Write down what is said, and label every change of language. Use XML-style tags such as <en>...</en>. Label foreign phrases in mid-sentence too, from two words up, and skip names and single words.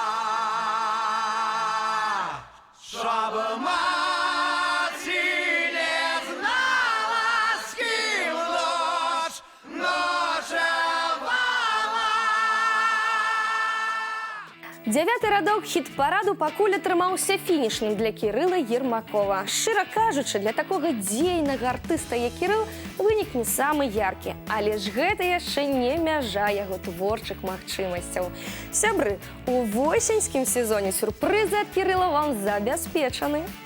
<ru>Чтоб мати не знала, с кем ночевала.</ru> <be>9-й радок хіт-параду пакуль атрымаўся фінішным для Кірыла Ермакова. Шчыра кажучы, для такога дзейнага артыста, як Кірыл, вынік не самы яркі, але ж гэта яшчэ не мяжа яго творчых магчымасцяў. Сябры, у восеньскім сезоне сюрпрызы ад Кірыла вам забяспечаны.</be>